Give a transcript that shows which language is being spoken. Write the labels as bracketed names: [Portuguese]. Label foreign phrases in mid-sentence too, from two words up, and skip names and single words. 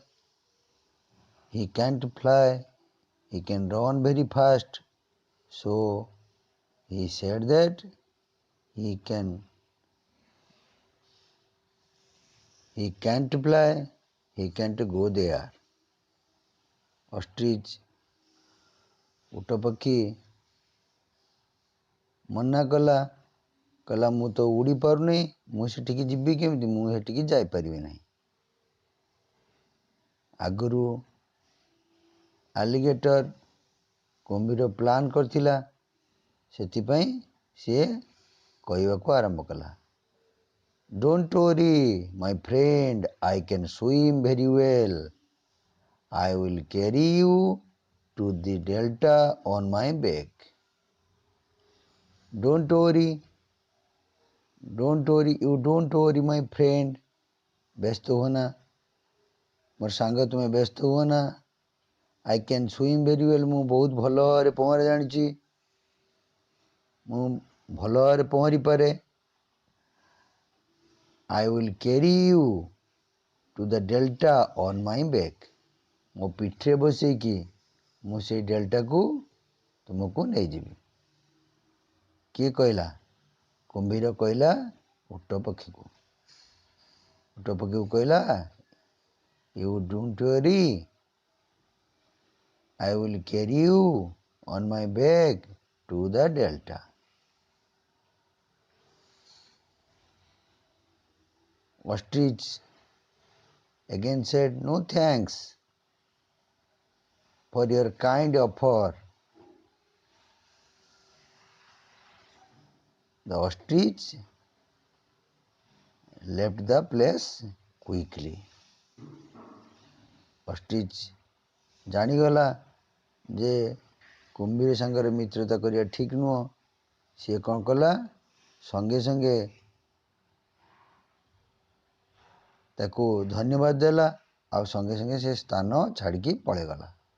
[English] He can't fly. He can run very fast. So he said that he can't fly. He can't go there. [Odia] Ostrich ଉଟ ପକ୍ଷୀ ମନା କଲା, କହିଲା ମୁଁ ତ ଉଡ଼ି ପାରୁନି, ମୁଁ ସେଠିକି ଯିବି କେମିତି? ମୁଁ ସେଠିକି ଯାଇପାରିବି ନାହିଁ। ଆଗରୁ ଆଲିଗେଟର କୁମ୍ଭୀର ପ୍ଲାନ୍ କରିଥିଲା, ସେଥିପାଇଁ ସିଏ କହିବାକୁ ଆରମ୍ଭ କଲା, [English] "Don't worry, my friend, I can swim very well. I will carry you to the delta on my back. Don't worry, you don't worry my friend. [Odia] ବ୍ୟସ୍ତ ହୁଅ ନା ମୋର ସାଙ୍ଗ, ତୁମେ ବ୍ୟସ୍ତ ହୁଅ ନା। [English] I can swim very well, [Odia] ମୁଁ ବହୁତ ଭଲ ଭାବରେ ପହଁରା ଜାଣିଛି, ମୁଁ ଭଲ ଭାବରେ ପହଁରି ପାରେ। [English] I will carry you to the delta on my back, [Odia] ମୋ ପିଠିରେ ବସେଇକି ମୁଁ ସେଇ ଡେଲ୍ଟାକୁ ତୁମକୁ ନେଇଯିବି। କିଏ କହିଲା? କୁମ୍ଭୀର କହିଲା ଓଟ ପକ୍ଷୀକୁ। ଓଟ ପକ୍ଷୀକୁ କହିଲା, [English] you don't worry, I will carry you on my back to the delta. Ostrich again said, no thanks for your kind offer. The ostrich left the place quickly. [Odia] Ostrich ଜାଣିଗଲା ଯେ କୁମ୍ଭୀର ସାଙ୍ଗରେ ମିତ୍ରତା କରିବା ଠିକ୍ ନୁହଁ। ସିଏ କ'ଣ କଲା, ସଙ୍ଗେ ସଙ୍ଗେ ତାକୁ ଧନ୍ୟବାଦ ଦେଲା ଆଉ ସଙ୍ଗେ ସଙ୍ଗେ ସେ ସ୍ଥାନ ଛାଡ଼ିକି ପଳେଇଗଲା।